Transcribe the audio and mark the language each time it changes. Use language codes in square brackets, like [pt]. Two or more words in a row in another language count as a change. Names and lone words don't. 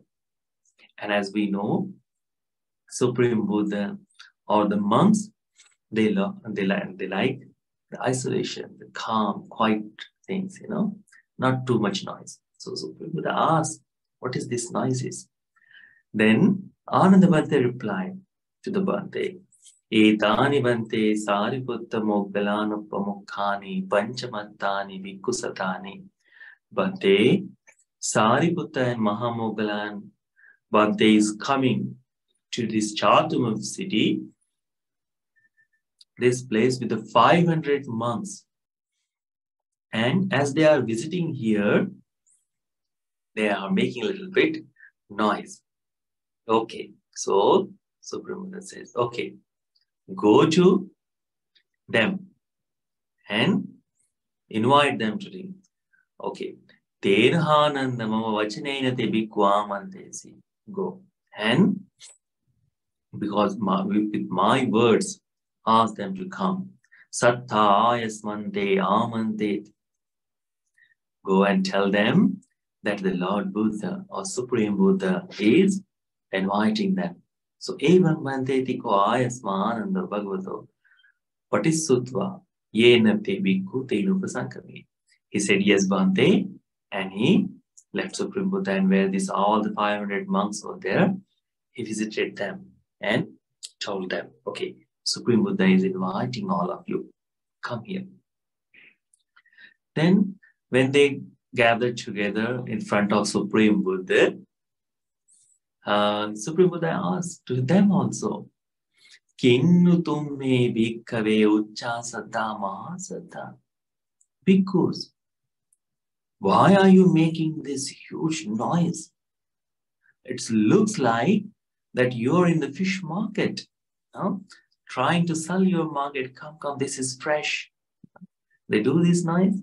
[en] And as we know, Supreme Buddha or the monks, they like the isolation, the calm, quiet things, not too much noise. So Supreme Buddha asked, what is this noises? Then Ananda Bhante replied to the Bhante, [pi] Etani Bhante Sariputta Moggalanuppamukhani Panchamattani Bhikkhu Bhante, [en] Sariputta and Mahamoggala Bhante is coming to this Cātumasutta city, this place with the 500 monks. And as they are visiting here, they are making a little bit noise. Okay, so Supreme Buddha says, okay, go to them and invite them to drink. [pi] Okay, Terhananda mama vachanena te bhikkhvamantesi. [en] Go. And because with my words, ask them to come. [pi] Sattha yasmante amante. [en] Go and tell them that the Lord Buddha or Supreme Buddha is inviting them. So, [pi] evam bhante ko ayasmananda bhagavato patisutva yena te bhikkhu tenupasankami. [en] He said, yes, Bhante, and he left Supreme Buddha, and where all the 500 monks were there, he visited them and told them, okay, Supreme Buddha is inviting all of you, come here. Then when they gathered together in front of Supreme Buddha, Supreme Buddha asked to them also, [pi] Kinnu tumme bhikkhave uchchasata mahasata. [en] Bhikkhus, why are you making this huge noise? It looks like that you're in the fish market, trying to sell your market. Come, this is fresh. They do this noise.